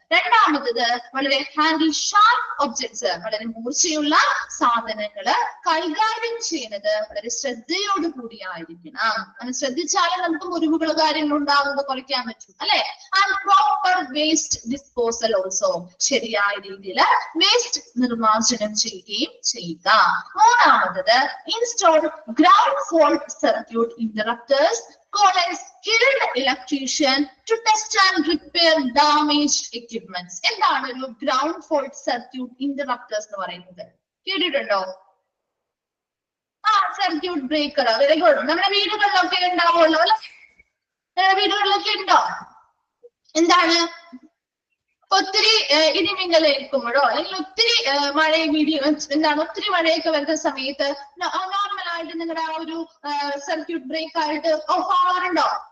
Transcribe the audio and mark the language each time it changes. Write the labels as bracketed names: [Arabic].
[Malayalam] രണ്ടാമത്തത് വളരെ [English] handle sharp objects, [Malayalam] വളരെ മൂർച്ചയുള്ള സാധനങ്ങള് കൈകാര്യം ചെയ്യുന്നത് വളരെ ശ്രദ്ധയോട് കൂടിയായിരിക്കണം. അങ്ങനെ ശ്രദ്ധിച്ചാലേ നമുക്ക് മുറിവുകൾ കാര്യങ്ങൾ ഉണ്ടാകുന്നത് കുറയ്ക്കാൻ പറ്റും അല്ലെ? [English] and proper waste disposal also, [Malayalam] ശരിയായ രീതിയിൽ വേസ്റ്റ് നിർമ്മാർജ്ജനം ചെയ്യുകയും ചെയ്യുക. മൂന്നാമത്തത് [English] Install ground fault circuit interrupters called a skilled electrician to test and repair damaged equipments. [Malayalam] എന്താണ് ഒരു ഗ്രൗണ്ട് ഫോൾട്ട് സർക്യൂട്ട് ഇന്ററപ്റ്റേഴ്സ് എന്ന് പറയുന്നത്? കേട്ടിട്ടുണ്ടോ? Circuit breaker. Very good. നമ്മുടെ വീടുകളിലൊക്കെ ഉണ്ടാവുമല്ലോ അല്ലെ? വീടുകളിലൊക്കെ ഉണ്ടോ? എന്താണ്? ഒത്തിരി ഇടിമിന്നൽ ഏൽക്കുമ്പോഴോ അല്ലെങ്കിൽ ഒത്തിരി മഴയും എന്താണ് ഒത്തിരി മഴയൊക്കെ വരുന്ന സമയത്ത് നോർമലായിട്ട് നിങ്ങളുടെ ആ ഒരു സർക്യൂട്ട് ബ്രേക്ക് ആയിട്ട് ഓഫ് ആവാറുണ്ടോ?